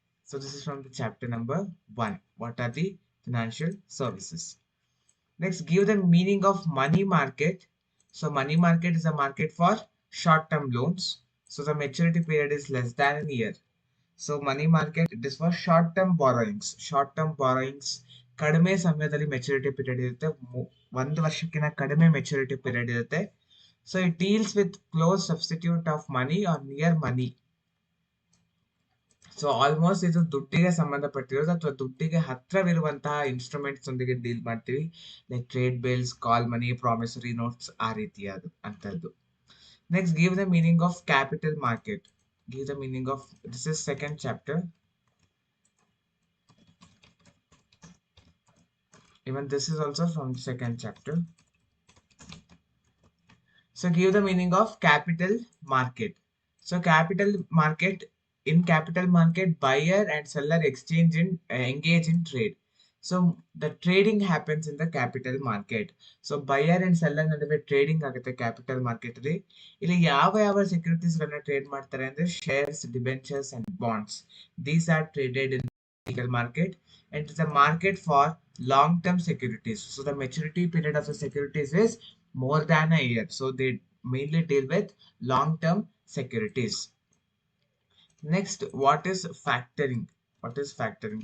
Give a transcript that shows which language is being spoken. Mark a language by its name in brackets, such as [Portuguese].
[English] So this is from the chapter number 1. What are the financial services? Next, give the meaning of money market. So money market is a market for short-term loans. So the maturity period is less than a year. So money market, it is for short-term borrowings. [Kannada] Short-term borrowings ಕಡಿಮೆ ಸಮಯದಲ್ಲಿ maturity period ಇರುತ್ತೆ, ಒಂದು ವರ್ಷಕ್ಕಿಂತ ಕಡಿಮೆ maturity period ಇರುತ್ತೆ. [English] So it deals with close substitute of money or near money. [Kannada] So almost ಇದು ದುಡ್ಡಿಗೆ ಸಂಬಂಧಪಟ್ಟಿರೋದು ಅಥವಾ ದುಡ್ಡಿಗೆ ಹತ್ರವಿರುವಂತಹ ಇನ್ಸ್ಟ್ರೂಮೆಂಟ್ಸ್ ಒಂದಿಗೆ ಡೀಲ್ ಮಾಡ್ತೀವಿ. [English] like trade bills, call money, promissory notes, [Kannada] ಆ ರೀತಿಯಾದ ಅಂತದ್ದು. [English] Next, give the meaning of capital market. Give the meaning of, this is second chapter. Even this is also from second chapter. So give the meaning of capital market. So capital market, in capital market, buyer and seller engage in trade. So the trading happens in the capital market. So buyer and seller [Kannada] ನಡುವೆ trading ಆಗುತ್ತೆ capital market ಅಲ್ಲಿ. ಇಲ್ಲಿ ಯಾವ ಯಾವ securities ಗಳನ್ನ trade ಮಾಡ್ತಾರೆ ಅಂದ್ರೆ shares, debentures and bonds. [English] These are traded in capital market and it's a market for long term securities. So the maturity period of the securities is more than a year. So they mainly deal with long term securities. Next, what is factoring? What is factoring?